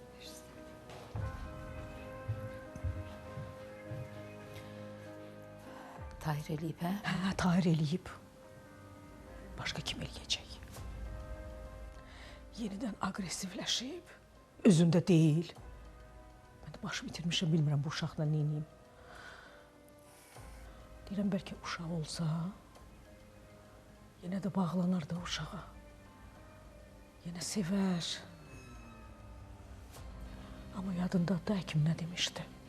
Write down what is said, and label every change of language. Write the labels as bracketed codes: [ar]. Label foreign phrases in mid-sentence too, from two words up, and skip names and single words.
[az] Tahir eləyib, hə? Ha, Tahir eləyib. Başka kim eləyəcək? Yeniden agresifləşib. [tr] Özündə değil. Ben de başı bitirmişim, [az] bilmirəm bu uşaqla neyniyim. Deyirəm, bəlkə uşaq olsa, yenə də bağlanar da uşağa. Yenə sevər. Ama yadında da həkim nə demişdi?